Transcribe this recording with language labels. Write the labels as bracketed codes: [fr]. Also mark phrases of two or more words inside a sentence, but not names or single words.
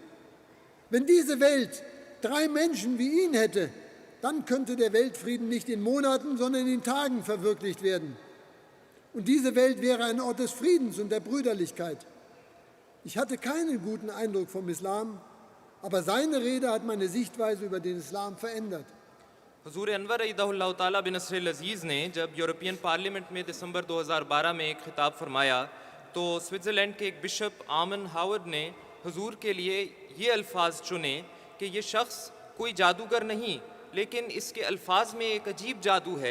[de] Wenn diese Welt 3 Menschen wie ihn hätte, dann könnte der Weltfrieden nicht in Monaten, sondern in Tagen verwirklicht werden. Und diese Welt wäre ein Ort des Friedens und der Brüderlichkeit. Ich hatte keinen guten Eindruck vom Islam, aber seine Rede hat meine Sichtweise über den Islam verändert. [ur] حضور انور [ar] أيده الله تعالى بنصره العزيز [ur] نے جب یوروپین پارلیمنٹ میں دسمبر 2012 میں ایک خطاب فرمایا تو سوئٹزرلینڈ کے ایک بشپ آمن ہاورڈ نے حضور کے لیے یہ الفاظ چنے کہ یہ شخص کوئی جادوگر نہیں، لیکن اس کے الفاظ میں ایک عجیب جادو ہے.